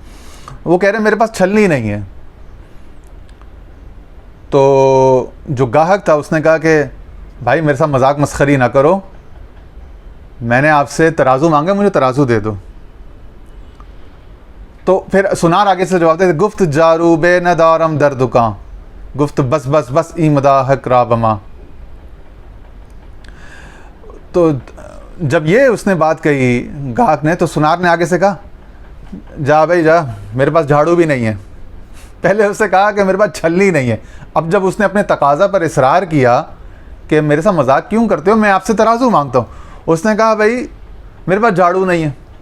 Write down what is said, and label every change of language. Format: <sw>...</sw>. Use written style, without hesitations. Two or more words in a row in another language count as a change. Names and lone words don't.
<ur>وہ کہہ رہے ہیں میرے پاس چھلنی نہیں ہے. تو جو گاہک تھا اس نے کہا کہ بھائی میرے ساتھ مذاق مسخری نہ کرو، میں نے آپ سے ترازو مانگا، مجھے ترازو دے دو. تو پھر سنار آگے سے جواب دیتے</ur> <fa>گفت جارو بے ندارم در دکان، گفت بس بس بس ای مداحک را بما.</fa> <ur>تو جب یہ اس نے بات کہی گاہک نے، تو سنار نے آگے سے کہا جا بھائی جا، میرے پاس جھاڑو بھی نہیں ہے. پہلے اس نے کہا کہ میرے پاس چھلنی نہیں ہے. اب جب اس نے اپنے تقاضا پر اصرار کیا کہ میرے ساتھ مذاق کیوں کرتے ہو، میں آپ سے ترازو مانگتا ہوں، اس نے کہا بھائی میرے پاس جھاڑو نہیں ہے.</ur>